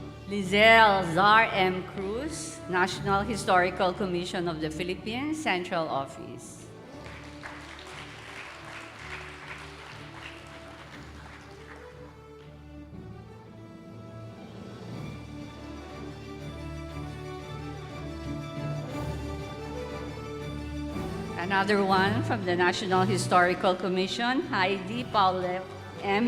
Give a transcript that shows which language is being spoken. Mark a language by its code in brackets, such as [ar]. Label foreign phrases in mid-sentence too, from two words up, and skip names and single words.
[en] Lizelle Zar M. Cruz, National Historical Commission of the Philippines, Central Office. Another one from the National Historical Commission, Heidi Paulette M.